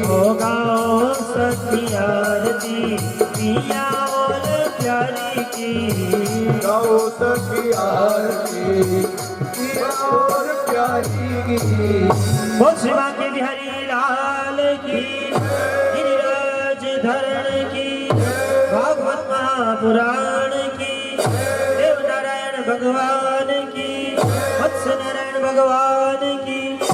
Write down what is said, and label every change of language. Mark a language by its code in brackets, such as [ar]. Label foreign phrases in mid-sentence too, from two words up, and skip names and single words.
[hi] हो गाओ सखी आरती पिया और प्यारी की गाओ सखी आरती पिया और प्यारी की बोल श्री बांके बिहारी लाल की गिरिराज धरण की भागवत महापुराण की देव नारायण भगवान की वत्स नारायण भगवान की